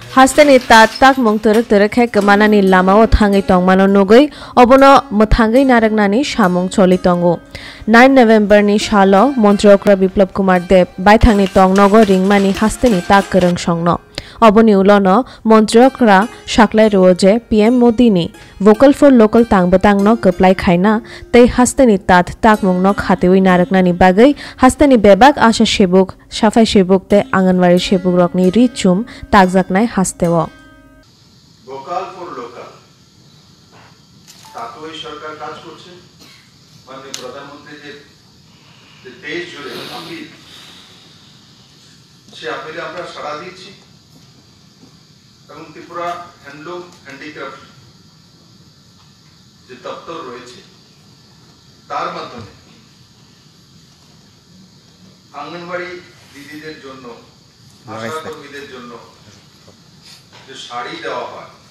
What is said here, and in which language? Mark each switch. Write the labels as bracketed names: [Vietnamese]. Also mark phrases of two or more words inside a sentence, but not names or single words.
[Kok Borok] Hastani tak mong turuk hai kemanani lama o thangai tongmano nugui obono mothangai naragnani samung choli tongo 9 November ni shalo Montrokra Biplab Kumar Deb baithangni tongnogo ringmani hastani tak kereng songno oboni ulono Montrokra shaklai roje PM Modi ni [English] vocal for local [Kok Borok] tangbatangno keplai khaina tei hastani tak mongno khatewi naragnani bagai hastani bebak asha shebuk safai shebuk te anganwari shebuk rokni richum takjaknai hastewo [English] vocal for local [Bangla] তাতোই সরকার কাজ করছে মাননীয় প্রধানমন্ত্রী যে দেশ জুড়ে আপিল সে আপিলে আমরা সাড়া দিচ্ছি এবং ত্রিপুরা [English] handloom handicraft [Bangla] যে দপ্তর রয়েছে তার মাধ্যমে আঙ্গনবাড়ি দিদিদের জন্য আশা কর্মীদের জন্য যে শাড়ি দেওয়া হয়